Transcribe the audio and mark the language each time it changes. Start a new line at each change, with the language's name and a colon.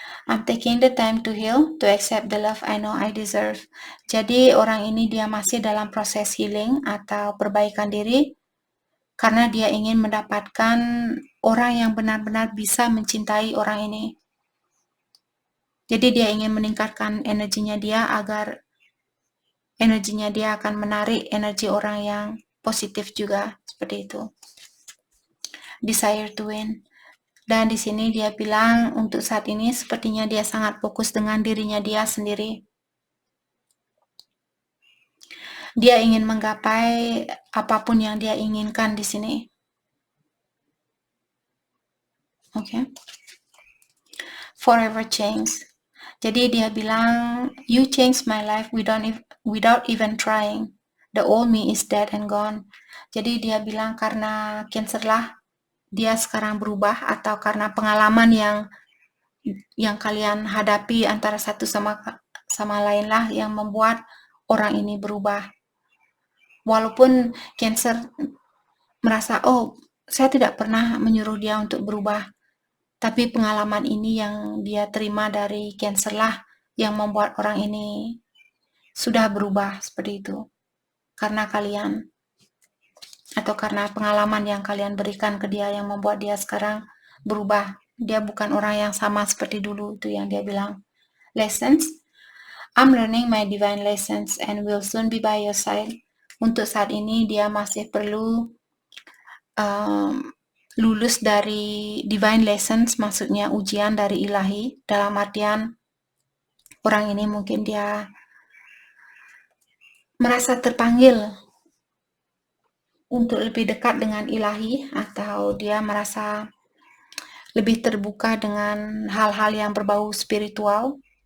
English: I'm taking the time to heal, to accept the love I know I deserve.
Indonesian: Jadi orang ini dia masih dalam proses healing atau perbaikan diri karena dia ingin mendapatkan orang yang benar-benar bisa mencintai orang ini. Jadi dia ingin meningkatkan energinya dia agar energinya dia akan menarik energi orang yang positif juga, seperti itu.
English: Desire to win.
Indonesian: Dan di sini dia bilang untuk saat ini sepertinya dia sangat fokus dengan dirinya dia sendiri. Dia ingin menggapai apapun yang dia inginkan di sini.
English: Oke. Forever change.
Indonesian: Jadi dia bilang,
English: you changed my life without even trying. The old me is dead and gone.
Indonesian: Jadi dia bilang karena Cancer lah dia sekarang berubah, atau karena pengalaman yang kalian hadapi antara satu sama lain lah yang membuat orang ini berubah. Walaupun Cancer merasa, oh saya tidak pernah menyuruh dia untuk berubah, tapi pengalaman ini yang dia terima dari Cancer lah yang membuat orang ini sudah berubah seperti itu. Karena kalian, atau karena pengalaman yang kalian berikan ke dia yang membuat dia sekarang berubah. Dia bukan orang yang sama seperti dulu, itu yang dia bilang.
English: Lessons. I'm learning my divine lessons and will soon be by your side.
Indonesian: Untuk saat ini dia masih perlu lulus dari divine lessons, maksudnya ujian dari ilahi, dalam artian orang ini mungkin dia merasa terpanggil untuk lebih dekat dengan ilahi, atau dia merasa lebih terbuka dengan hal-hal yang berbau spiritual.